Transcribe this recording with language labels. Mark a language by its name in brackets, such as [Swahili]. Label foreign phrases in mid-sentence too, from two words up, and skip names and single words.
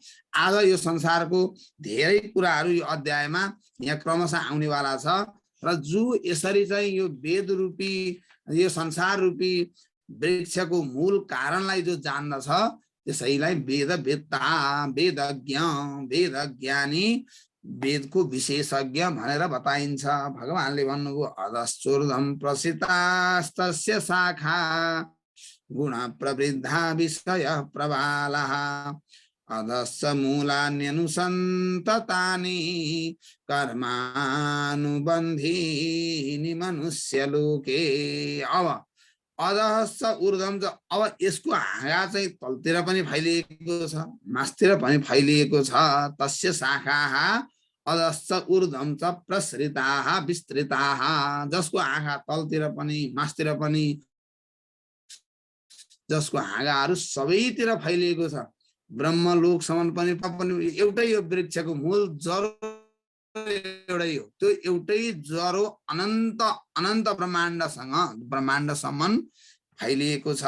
[Nepali] आज यो संसारको धेरै कुराहरू यो अध्यायमा यहाँ क्रमशः आउनेवाला छ र जो यसरी चाहिँ यो वेद रूपी, यो संसार रूपी वृक्षको मूल कारणलाई जो जान्दछ त्यसैलाई वेदवेत्ता, वेदज्ञ, वेदज्ञानी, वेदको विशेषज्ञ भनेर बताइन्छ। भगवानले भन्नुभयो [Sanskrit] अधश्चूर्ध्वं प्रसितास्तस्य शाखा गुण प्रवृद्धा विषय प्रबालः अधश्च मूलान्यनुसन्ततानि कर्मानुबन्धीनि मनुष्यलोके। अब अधश्च ऊर्ध्वं, [Nepali] अब यसको हाँगा चाहिँ तलतिर पनि फैलिएको छ, मास्तिर पनि फैलिएको छ। [Sanskrit] तस्य शाखाः अधश्च ऊर्ध्वं च प्रसृताः विस्तृताः, [Nepali] जसको आँखा तलतिर पनि मास्तिर पनि, जसको हाँगाहरू सबैतिर फैलिएको छ, ब्रह्मलोकसम्म पनि एउटै यो वृक्षको मूल जरो एउटै हो। त्यो एउटै जरो अनन्त अनन्त ब्रह्माण्डसम्म फैलिएको छ।